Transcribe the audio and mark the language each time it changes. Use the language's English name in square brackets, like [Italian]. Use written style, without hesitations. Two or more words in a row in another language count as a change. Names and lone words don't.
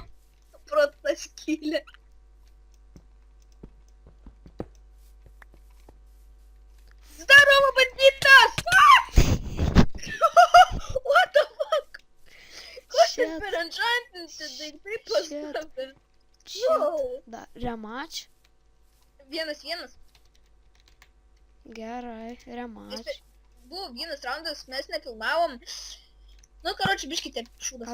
[Lithuanian] Pro tą skylę. Zdarovo banditas! [English] What the fuck? [Lithuanian] Ko čia Shit. per enchantinti daiktai pastavė? Čia. No. Da, rematch. 1-1. Gerai, rematch. Buvo vienas raundas, mes nefilmavom. Nu, karoči, biškite šūdas.